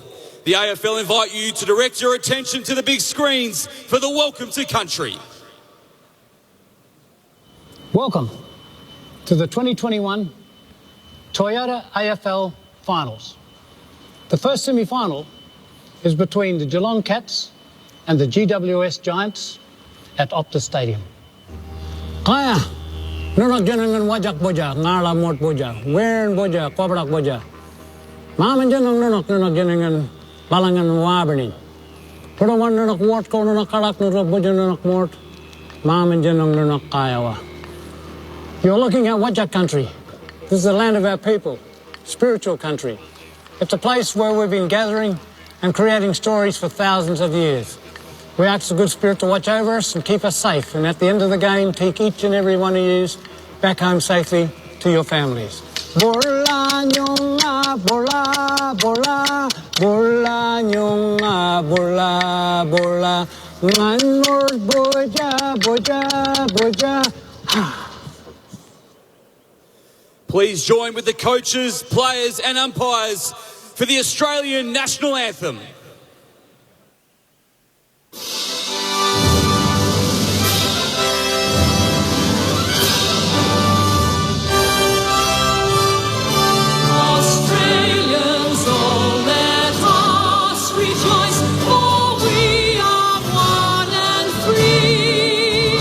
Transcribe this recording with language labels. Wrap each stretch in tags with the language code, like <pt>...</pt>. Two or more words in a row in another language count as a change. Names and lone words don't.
<en>The AFL invite you to direct your attention to the big screens for the welcome to country. Welcome to the 2021 Toyota AFL Finals. The first semi-final is between the Geelong Cats and the GWS Giants at Optus Stadium.</en> <nys>Kaya, nunak janangan wajak boja, ngala mot boja, wen boja, kobrak boja. Maman janang nunak janangan balangan wabernin. Purawan nunak wot ko nunak karak nunak boja nunak mot. Maman janang nunak kayawa.</nys> <en>You're looking at Wajak country. This is the land of our people, spiritual country. It's a place where we've been gathering and creating stories for thousands of years. We ask the good spirit to watch over us and keep us safe, and at the end of the game, take each and every one of you back home safely to your families.</en> <nys>Bola nyonga bola bola bola nyonga bola bola nganor boja boja boja.</nys> <en>Please join with the coaches, players and umpires for the Australian National Anthem. Australians, all let us rejoice, for we are one and free.</en>